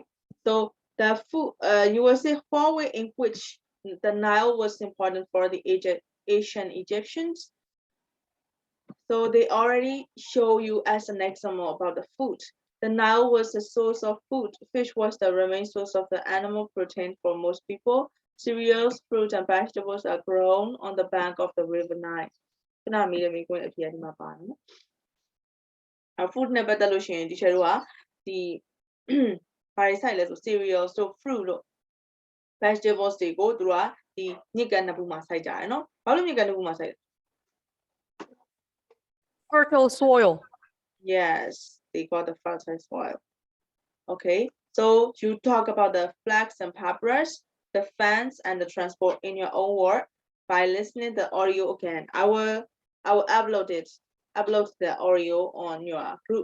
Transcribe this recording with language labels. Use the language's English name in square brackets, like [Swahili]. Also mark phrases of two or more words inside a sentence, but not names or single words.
[English] So the food, you will see four way in which the Nile was important for the ancient Egyptians. So they already show you as an example about the food. The Nile was the source of food. Fish was the main source of the animal protein for most people. Cereals, fruit, and vegetables are grown on the bank of the river Nile. [Burmese] ခုနမေးတဲ့မိကွန်းအဖြစ်ဒီမှာပါတယ်နော်။ food နဲ့ပတ်သက်လို့ရှိရင်ဒီချက်တို့ကဒီဘာတွေစိုက်လဲဆို cereals တို့ fruit တို့ vegetables တွေကိုသူတို့ကဒီမြစ်ကမ်းနှစ်ခုမှာစိုက်ကြတယ်နော်။ဘာလို့မြစ်ကမ်းနှစ်ခုမှာစိုက်လဲ [English] Fertile soil. Yes, they got the fertile soil. Okay, so you talk about the flags and papyrus, the fence, and the transport in your own word by listening the audio again. I will upload the audio on your group.